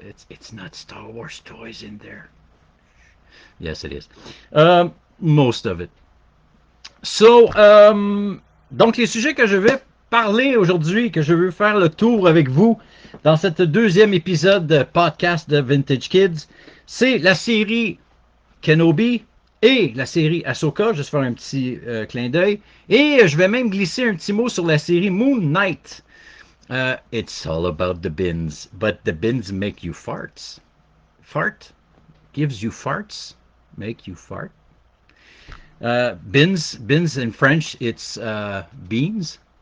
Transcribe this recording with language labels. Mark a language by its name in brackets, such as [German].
[English] It's not Star Wars toys in there. Yes, it is. Most of it. [French] So, donc les sujets que je vais parler aujourd'hui, que je veux faire le tour avec vous dans cette deuxième épisode de podcast de Vintage Kids, c'est la série Kenobi et la série Ashoka. Juste faire un petit clin d'œil. Et je vais même glisser un petit mot sur la série Moon Knight. [English] It's all about the bins, but the bins make you farts. Fart gives you farts, make you fart. Bins in French, it's beans.